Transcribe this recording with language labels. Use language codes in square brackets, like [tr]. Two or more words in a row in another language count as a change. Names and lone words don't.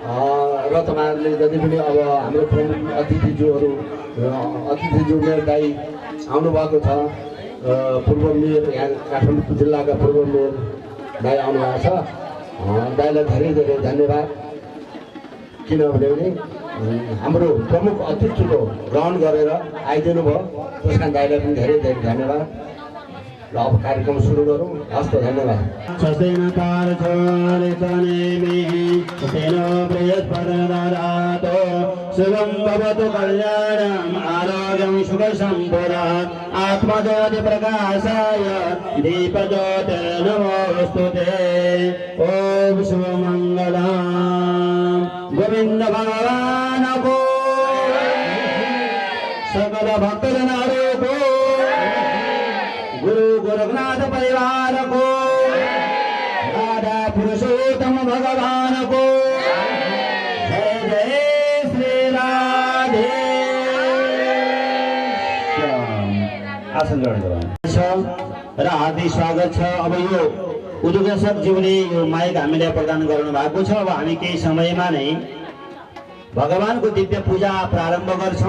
[ne] र तपाईँहरूले जति पनि अब हाम्रो प्रमुख अतिथिज्यू मेयर दाई आउनुभएको छ, पूर्व मेयर यहाँ काठमाडौँ जिल्लाका पूर्व मेयर दाई आउनुभएको छ। दाईलाई धेरै धेरै धन्यवाद, किनभने हाम्रो प्रमुख अतिथिको ग्रहण गरेर आइदिनु भयो, त्यस कारण दाईलाई पनि धेरै धेरै धन्यवाद। र अब कार्यक्रम सुरु गरौँ। हस् त, धन्यवाद। [sa] स्वस्तिन तेनो बृहस्पतिर्ददातु शुभं भवतु कल्याणम् आरोग्यं सुखसम्पदाम् आत्मज्योति प्रकाशाय दीपज्योतिर्नमोऽस्तु ते। [hi] ॐ शुभमङ्गलम् गोविन्द भगवान् को सकल भक्तजनों को गुरु गोरखनाथ परिवार को राधा पुरुषोत्तम भगवान को जय जय श्री राधे। [ne] आसन ग्रहण गरौँ र हार्दिक स्वागत छ। अब यो उद्घोषकज्यूले यो माइक हामीलाई प्रदान गर्नु भएको छ। अब हामी केही समयमा नै भगवानको दिव्य पूजा प्रारम्भ गर्छौँ।